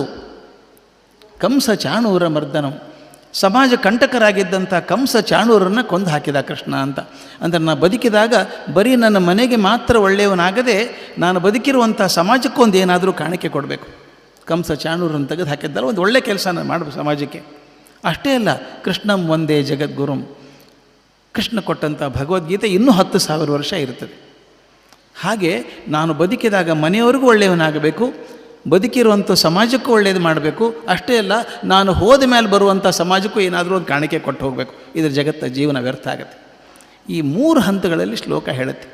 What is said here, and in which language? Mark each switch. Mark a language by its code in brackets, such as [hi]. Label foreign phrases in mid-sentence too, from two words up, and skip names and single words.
[sa] ಕಂಸ ಚಾಣೂರ ಮರ್ದನಂ, [kn] ಸಮಾಜ ಕಂಟಕರಾಗಿದ್ದಂಥ ಕಂಸ ಚಾಣೂರನ್ನು ಕೊಂದು ಹಾಕಿದ ಕೃಷ್ಣ ಅಂತ. ಅಂದರೆ ನಾನು ಬದುಕಿದಾಗ ಬರೀ ನನ್ನ ಮನೆಗೆ ಮಾತ್ರ ಒಳ್ಳೆಯವನಾಗದೆ ನಾನು ಬದುಕಿರುವಂಥ ಸಮಾಜಕ್ಕೊಂದು ಏನಾದರೂ ಕಾಣಿಕೆ ಕೊಡಬೇಕು. ಕಂಸ ಚಾಣೂರನ್ನು ತೆಗೆದು ಹಾಕಿದ್ದಲ್ಲ, ಒಂದು ಒಳ್ಳೆಯ ಕೆಲಸ ನಾನು ಮಾಡಬೇಕು ಸಮಾಜಕ್ಕೆ. ಅಷ್ಟೇ ಅಲ್ಲ, [sa] ಕೃಷ್ಣಂ ವಂದೇ ಜಗದ್ಗುರುಂ. [kn] ಕೃಷ್ಣ ಕೊಟ್ಟಂಥ ಭಗವದ್ಗೀತೆ ಇನ್ನೂ 10,000 ವರ್ಷ ಇರ್ತದೆ. ಹಾಗೆ ನಾನು ಬದುಕಿದಾಗ ಮನೆಯವರಿಗೂ ಒಳ್ಳೆಯವನಾಗಬೇಕು, ಬದುಕಿರುವಂಥ ಸಮಾಜಕ್ಕೂ ಒಳ್ಳೆಯದು ಮಾಡಬೇಕು. ಅಷ್ಟೇ ಅಲ್ಲ, ನಾನು ಹೋದ ಮೇಲೆ ಬರುವಂಥ ಸಮಾಜಕ್ಕೂ ಏನಾದರೂ ಒಂದು ಕಾಣಿಕೆ ಕೊಟ್ಟು ಹೋಗಬೇಕು. ಇದರ ಜಗತ್ತ ಜೀವನ ವ್ಯರ್ಥ ಆಗುತ್ತೆ. ಈ 3 ಹಂತಗಳಲ್ಲಿ ಶ್ಲೋಕ ಹೇಳುತ್ತೆ.